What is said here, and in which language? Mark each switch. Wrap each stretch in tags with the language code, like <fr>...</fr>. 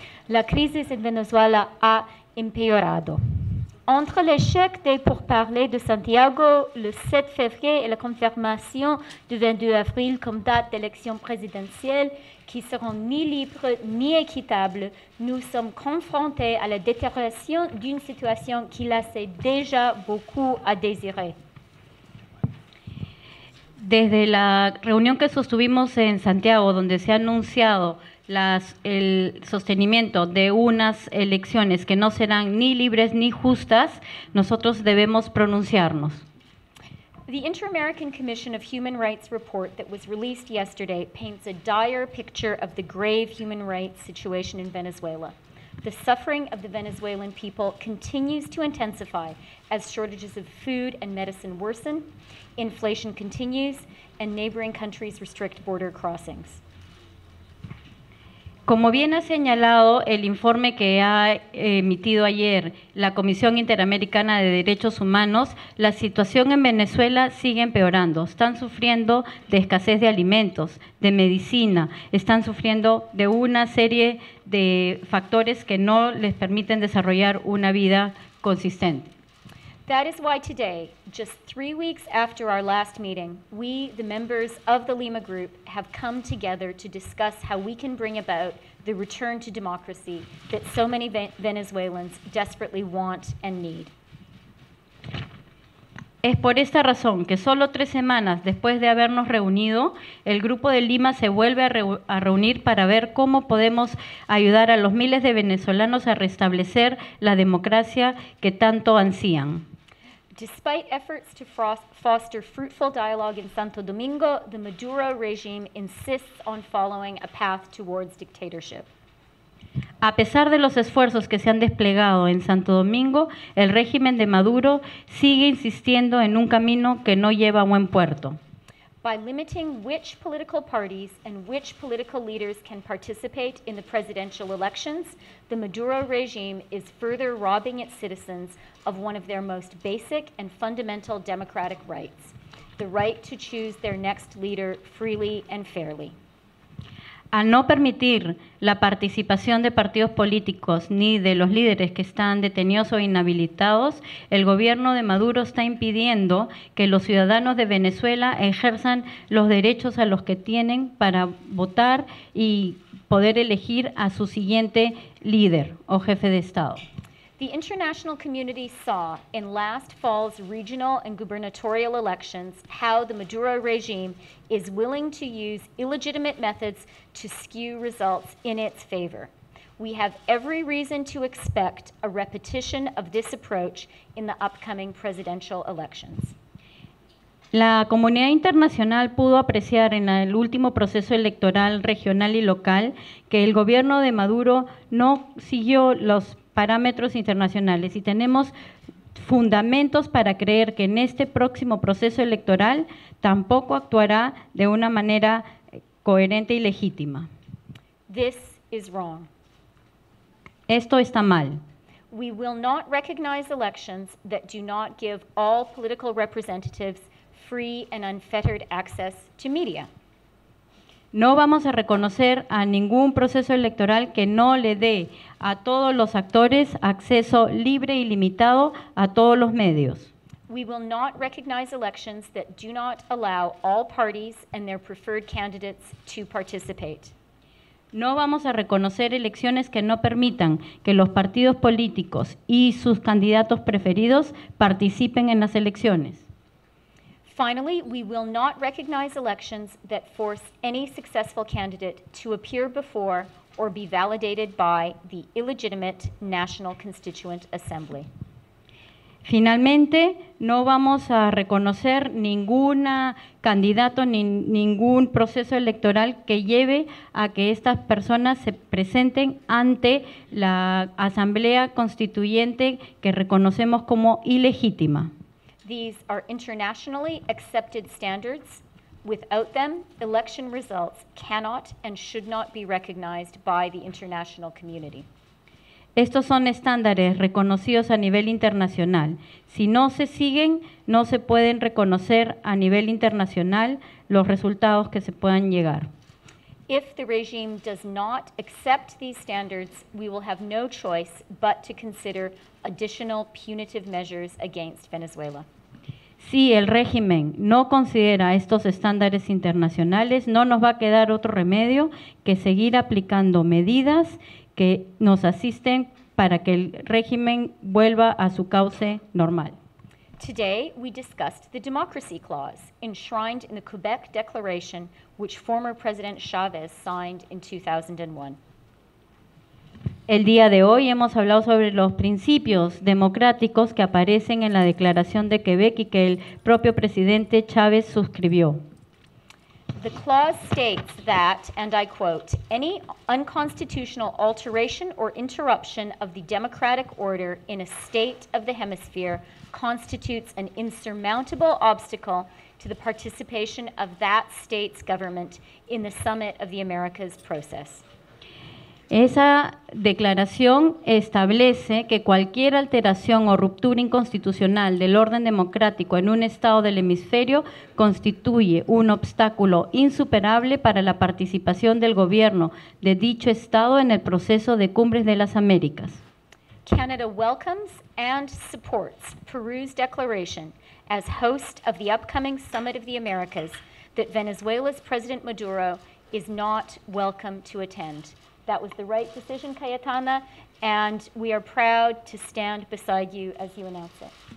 <es>La crisis en Venezuela ha empeorado.</es> <fr>Entre l'échec des pourparlers de Santiago le 7 février et la confirmation du 22 avril comme date d'élection présidentielle qui seront ni libres ni équitables, nous sommes confrontés à la détérioration d'une situation qui laissait déjà beaucoup à désirer.</fr> <es>Desde la reunión que sostuvimos en Santiago, donde se ha anunciado el sostenimiento de unas elecciones que no serán ni libres ni justas, nosotros debemos pronunciarnos.</es> <en>The Inter-American Commission of Human Rights report that was released yesterday paints a dire picture of the grave human rights situation in Venezuela. The suffering of the Venezuelan people continues to intensify as shortages of food and medicine worsen, inflation continues, and neighboring countries restrict border crossings.</en> <es>Como bien ha señalado el informe que ha emitido ayer la Comisión Interamericana de Derechos Humanos, la situación en Venezuela sigue empeorando. Están sufriendo de escasez de alimentos, de medicina, están sufriendo de una serie de factores que no les permiten desarrollar una vida consistente.</es> <en>That is why today, just 3 weeks after our last meeting, we, the members of the Lima Group, have come together to discuss how we can bring about the return to democracy that so many Venezuelans desperately want and need.</en> <es>Es por esta razón que solo 3 semanas después de habernos reunido, el Grupo de Lima se vuelve a reunir para ver cómo podemos ayudar a los miles de venezolanos a restablecer la democracia que tanto ansían.</es> <en>Despite efforts to foster fruitful dialogue in Santo Domingo, the Maduro regime insists on following a path towards dictatorship.</en> <es>A pesar de los esfuerzos que se han desplegado en Santo Domingo, el régimen de Maduro sigue insistiendo en un camino que no lleva a buen puerto.</es> <en>By limiting which political parties and which political leaders can participate in the presidential elections, the Maduro regime is further robbing its citizens of one of their most basic and fundamental democratic rights, the right to choose their next leader freely and fairly.</en> <es>Al no permitir la participación de partidos políticos ni de los líderes que están detenidos o inhabilitados, el gobierno de Maduro está impidiendo que los ciudadanos de Venezuela ejerzan los derechos a los que tienen para votar y poder elegir a su siguiente líder o jefe de Estado.</es> <en>The international community saw in last fall's regional and gubernatorial elections how the Maduro regime is willing to use illegitimate methods to skew results in its favor. We have every reason to expect a repetition of this approach in the upcoming presidential elections.</en> <es>La comunidad internacional pudo apreciar en el último proceso electoral regional y local que el gobierno de Maduro no siguió los parámetros internacionales y tenemos fundamentos para creer que en este próximo proceso electoral tampoco actuará de una manera coherente y legítima.</es> <en>This is wrong.</en> <es>Esto está mal.</es> <en>We will not recognize elections that do not give all political representatives free and unfettered access to media.</en> <es>No vamos a reconocer a ningún proceso electoral que no le dé a todos los actores acceso libre y limitado a todos los medios.</es> <en>We will not recognize elections that do not allow all parties and their preferred candidates to participate.</en> <es>No vamos a reconocer elecciones que no permitan que los partidos políticos y sus candidatos preferidos participen en las elecciones.</es> <en>Finally, we will not recognize elections that force any successful candidate to appear before or be validated by the illegitimate National Constituent Assembly.</en> <es>Finalmente, no vamos a reconocer ningún candidato ni ningún proceso electoral que lleve a que estas personas se presenten ante la Asamblea Constituyente que reconocemos como ilegítima.</es> <en>These are internationally accepted standards. Without them, election results cannot and should not be recognized by the international community.</en> <es>Estos son estándares reconocidos a nivel internacional. Si no se siguen, no se pueden reconocer a nivel internacional los resultados que se puedan llegar.</es> <en>If the regime does not accept these standards, we will have no choice but to consider additional punitive measures against Venezuela.</en> <es>Si el régimen no considera estos estándares internacionales, no nos va a quedar otro remedio que seguir aplicando medidas que nos asisten para que el régimen vuelva a su cauce normal.</es> <en>Today, we discussed the Democracy Clause enshrined in the Quebec Declaration, which former President Chavez signed in 2001.</en> <es>El día de hoy hemos hablado sobre los principios democráticos que aparecen en la Declaración de Quebec y que el propio presidente Chávez suscribió.</es> <en>The clause states that, and I quote, any unconstitutional alteration or interruption of the democratic order in a state of the hemisphere constitutes an insurmountable obstacle to the participation of that state's government in the Summit of the Americas process.</en> <es>Esa declaración establece que cualquier alteración o ruptura inconstitucional del orden democrático en un estado del hemisferio constituye un obstáculo insuperable para la participación del gobierno de dicho estado en el proceso de Cumbres de las Américas.</es> <en>Canada welcomes and supports Peru's declaration as host of the upcoming Summit of the Americas that Venezuela's President Maduro is not welcome to attend. That was the right decision, Cayetana, and we are proud to stand beside you as you announce it.</en>